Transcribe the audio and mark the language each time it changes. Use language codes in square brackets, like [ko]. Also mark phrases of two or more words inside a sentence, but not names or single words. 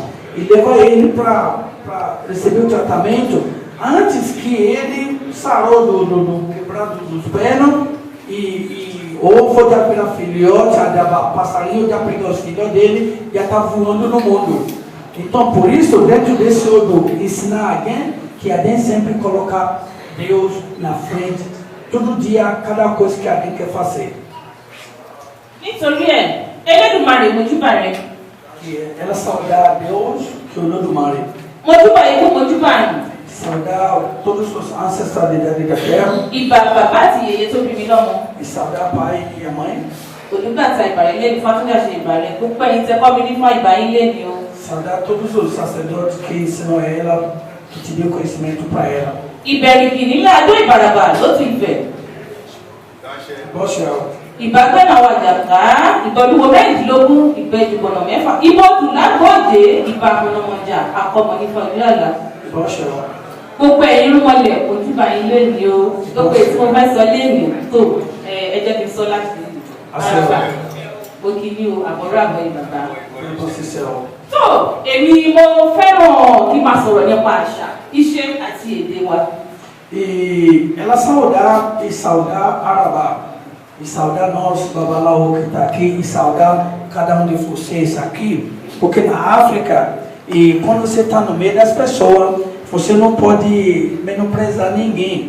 [pt] E leva ele para receber o tratamento antes que ele sarou do quebrado dos pés, e ou foi já pela filhote, já passarinho, já pegou os filhos dele, já está voando no mundo. Então, por isso, dentro desse outro, ensinar alguém que alguém sempre colocar Deus na frente, todo dia, cada coisa que alguém quer fazer. [yo] Nítorí ẹ̀, Elédùmarè mojúbà rẹ. [pt] Que ela saudar Deus, que o Olódùmarè. [yo] Mojúbà ikú mojúbà àrùn. [pt] Saudar todos os ancestralidades da terra. [yo] Ìbà bàbá àti yèyé tó bí mi lọ́mọ. [pt] E saudar pai e a mãe. [yo] Olùgbàtà ìbàrẹ̀ lé ní Fátúndé àṣẹ ìbàrẹ̀. Gbogbo ẹ̀yin tẹ́ kọ́ mi ní fún ìbà yín lé ní o. [pt] Saudar todos os sacerdotes que ensinam ela, que te deu conhecimento para ela. [yo] Ìbẹ̀rìgì nílẹ̀ Adó Ìbàràbà ló ti Ifẹ̀. Bọ́ṣẹ́ o. Ìbágbẹ́nà Wàjàká, ìbọ̀lúwo mẹ́rìndínlógún, ìbẹ̀jùbọ̀nà mẹ́fà, ìbọ̀dù lágbóòdè, ìbàmọ̀nàmọ̀jà, àkọmọ̀ nípa ìlú àlá. Bọ́ṣẹ́ o. Gbogbo ẹ̀yin rúmọlẹ̀ ojúbà yín lónìí o. Gbogbo èyí tí mo fẹ́ sọ léèmí tó ẹ jẹ́ kí n sọ láti àràbà. Mo kì í ní o, àbọ̀rọ̀ àbọ̀ ìbàbà. Tó èmi mo fẹ́ràn kí n máa sọ̀rọ̀ nípa àṣà, ìṣe àti èdè wa. [pt] E ela saudar e saudar Arabá. E saudar nós, Babalaô, que está aqui, e saudar cada um de vocês aqui, porque na África, e quando você está no meio das pessoas, você não pode menosprezar ninguém.